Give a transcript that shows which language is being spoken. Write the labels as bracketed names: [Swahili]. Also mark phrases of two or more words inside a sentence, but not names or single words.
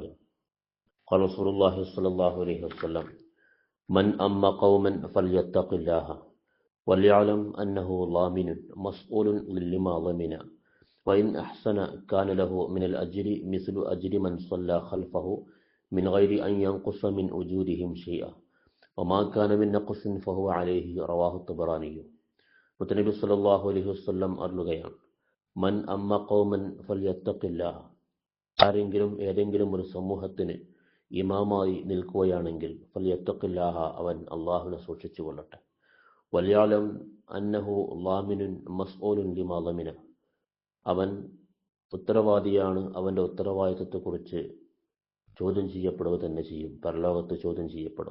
[Arabic] قال رسول الله صلى الله عليه وسلم: من أما قوما فليتق الله وليعلم أنه ضامن مسؤول لما ضمن وإن أحسن كان له من الأجر مثل أجر من صلى خلفه من غير أن ينقص من أجورهم شيئا وما كان من نقص فهو عليه رواه الطبراني. [Malayalam] മുത്തനബി [Arabic] صلى الله عليه وسلم [Malayalam] അരുളുകയാണ്: [Arabic] من أم قوما فليتق الله, [Malayalam] ആരെങ്കിലും ഏതെങ്കിലും ഒരു സമൂഹത്തിന് ഇമാമായി നിൽക്കുകയാണെങ്കിൽ ഫൽയത്തഖില്ലാഹ, അവൻ അല്ലാഹുവിനെ സൂക്ഷിച്ചു കൊള്ളട്ടെ. [Arabic] وليعلم أنه ضامن مسؤول لما ضمن, [Malayalam] അവൻ ഉത്തരവാദിയാണ്, അവൻ്റെ ഉത്തരവാദിത്വത്തെക്കുറിച്ച് ചോദ്യം ചെയ്യപ്പെടുക തന്നെ ചെയ്യും, പരലോകത്ത് ചോദ്യം ചെയ്യപ്പെടും.